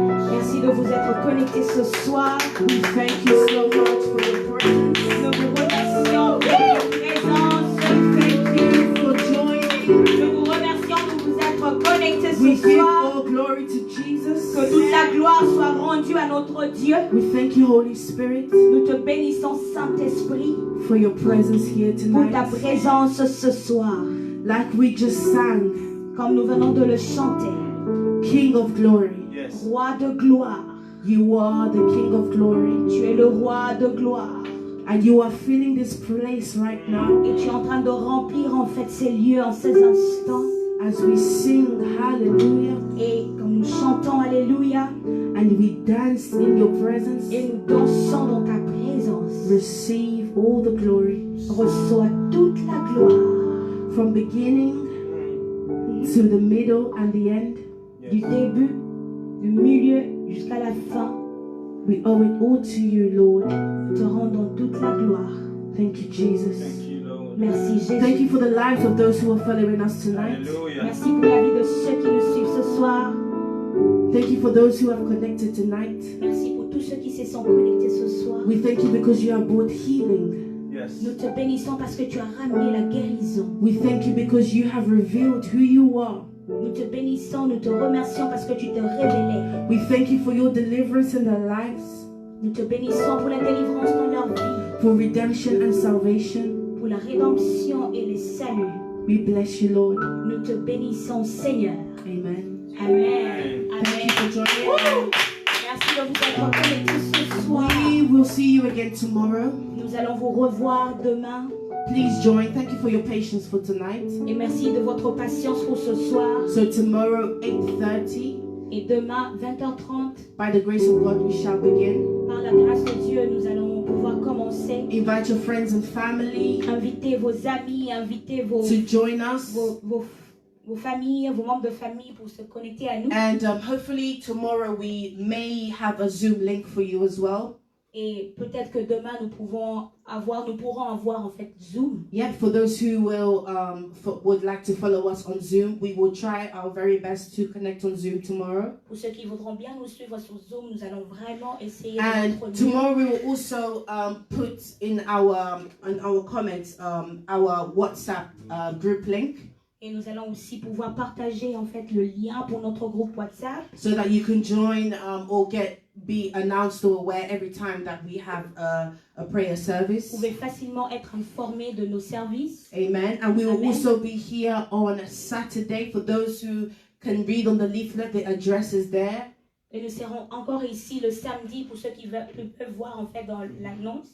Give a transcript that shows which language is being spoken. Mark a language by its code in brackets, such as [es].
[fr] Merci de vous être connectés ce soir. [en] We thank you so much for your presence. [fr] Nous vous remercions de votre présence. [en] Thank you for joining. [fr] Nous vous remercions de vous être connectés [en] We [fr] ce [en] give [fr] soir. [en] all glory to Jesus. [fr] Que toute la la gloire soit rendue à notre Dieu. [en] We thank you, Holy Spirit, [fr] Nous te bénissons, Saint-Esprit, [en] for your presence here [fr] pour ta [en] tonight. [fr] présence ce soir. [en] Like we just sang, [fr] Comme nous venons de le chanter. [en] King of glory. Yes. [fr] Roi de gloire. [en] You are the King of glory. [fr] Tu es le roi de gloire. [en] And you are filling this place right now [fr] Et tu es en train de remplir en fait ces lieux en ces instants. [en] as we sing hallelujah [fr] Et quand nous chantons Alléluia. [en] and we dance in your presence. [fr] Et nous dansons dans ta présence. [en] Receive all the glory [fr] Reçois toute la gloire. [en] from beginning to the middle and the end. [fr] Du début, du milieu jusqu'à la fin. [en] We owe it all to you, Lord. [fr] Nous te rendons toute la gloire. [en] Thank you, Jesus. Thank you, Lord. [fr] Merci Jésus. [en] Thank you for the lives of those who are following us tonight. Hallelujah. [fr] Merci pour la vie de ceux qui nous suivent ce soir. [en] Thank you for those who have connected tonight. [fr] Merci pour tous ceux qui se sont connectés ce soir. [en] We thank you because you have brought healing. Yes. [fr] Nous te bénissons parce que tu as ramené la guérison. [en] We thank you because you have revealed who you are. [fr] Nous te bénissons, nous te remercions parce que tu te révélais. [en] We thank you for your deliverance in their lives, [fr] Nous te bénissons pour la délivrance dans leur vie, [en] for redemption and salvation. [fr] pour la rédemption et le salut. [en] We bless you, Lord. [fr] Nous te bénissons, Seigneur. [en] Amen. Amen. Thank Amen. you for joining. [fr] Merci de vous être connectés ce soir. [en] We will see you again tomorrow. [fr] Nous allons vous revoir demain. [en] Please join. Thank you for your patience for tonight. [fr] Et merci de votre patience pour ce soir. [en] So tomorrow, 8:30, [fr] Et demain, 20h30, [en] by the grace of God, we shall begin. [fr] par la grâce de Dieu, nous allons pouvoir commencer. [en] Invite your friends and family [fr] Invitez vos amis, invitez vos [en] to join us. [fr] vos familles, vos membres de famille pour se connecter à nous. [en] And hopefully tomorrow we may have a Zoom link for you as well. [fr] Et peut-être que demain nous pourrons avoir en fait Zoom. [en] Yep, for those who would like to follow us on Zoom, we will try our very best to connect on Zoom tomorrow. [fr] Pour ceux qui voudront bien nous suivre sur Zoom, nous allons vraiment essayer [en] And [fr] de notre [en] tomorrow we will also put in our comments our WhatsApp group link, [fr] Et nous allons aussi pouvoir partager en fait le lien pour notre groupe WhatsApp. [en] so that you can join or be announced or aware every time that we have a prayer [fr] Vous [en] service. [fr] pouvez facilement être informé de nos services. [en] Amen. And we will Amen. also be here on Saturday. For those who can read on the leaflet, the address is there. [fr] Et nous serons encore ici le samedi pour ceux qui peuvent voir en fait dans l'annonce.